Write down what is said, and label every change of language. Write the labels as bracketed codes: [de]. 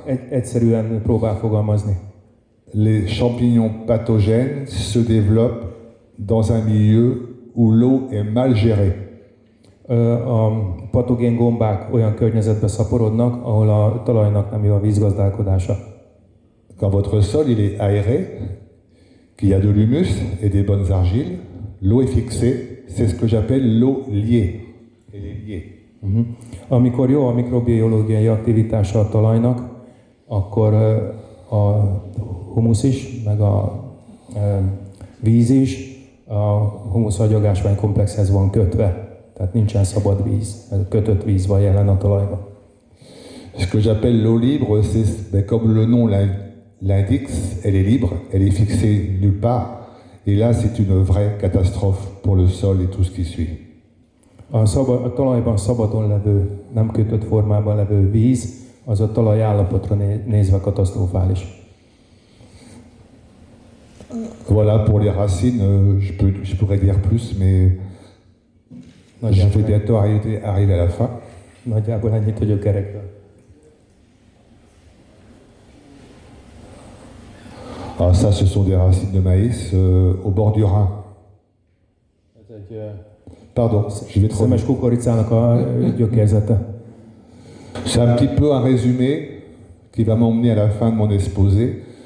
[hu] Egyszerűen próbál fogalmazni. [fr] Les champignons pathogènes se développent dans un milieu où l'eau est mal gérée. [hu] A patogén gombák olyan környezetbe szaporodnak, ahol a talajnak nem jó a vízgazdálkodása. [fr] Quand votre sol il est aéré, qu'il y a de l'humus et des bonnes argiles, l'eau est fixée. C'est ce que j'appelle l'eau liée. Elle est liée. [hu] Amikor jó a mikrobiológiai aktivitása a talajnak, akkor a humusz is, meg a víz is a humusz-agyagásvány komplexhez van kötve. Tehát nincsen szabad víz, kötött víz van jelen a talajban. [fr] Ce que j'appelle l'eau libre, c'est comme le nom l'indique, elle est libre, elle est fixée nulle part. Et là, c'est une vraie catastrophe pour le sol et tout ce qui suit. [hu] A talajban szabadon levő, nem kötött formában levő víz, az a talaj állapotra nézve katasztrofális. [fr] Voilà, pour les racines, je pourrais dire plus, mais je vais bientôt arriver à la fin. [hu] Nagyjából ennyit a gyökerekről. [fr] Alors ça, ce sont des racines de maïs au bord du Rhin. [hu] Ez egy [fr] Pardon, je vais trop [hu] szemes kukoricának a gyökérzete. [fr] C'est un petit peu un résumé qui va m'emmener à la fin de mon exposé.